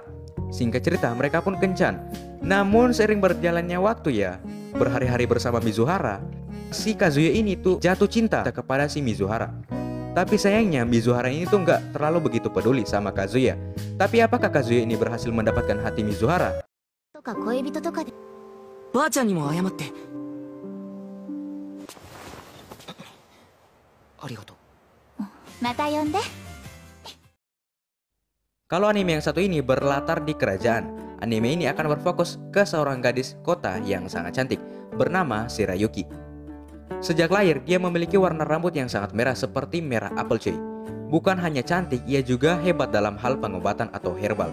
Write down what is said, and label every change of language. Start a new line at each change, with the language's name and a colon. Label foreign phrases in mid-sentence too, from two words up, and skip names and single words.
Indonesian: Singkat cerita mereka pun kencan. Namun sering berjalannya waktu ya, berhari-hari bersama Mizuhara, si Kazuya ini tuh jatuh cinta kepada si Mizuhara. Tapi sayangnya Mizuhara ini tuh nggak terlalu begitu peduli sama Kazuya. Tapi apakah Kazuya ini berhasil mendapatkan hati Mizuhara?
Japanese: とか恋人とかでばあちゃんにも謝って。ありがとう。また呼んで。
Indonesian: Kalau anime yang satu ini berlatar di kerajaan, anime ini akan berfokus ke seorang gadis kota yang sangat cantik bernama Shirayuki. Sejak lahir, dia memiliki warna rambut yang sangat merah seperti merah apel cuy. Bukan hanya cantik, ia juga hebat dalam hal pengobatan atau herbal.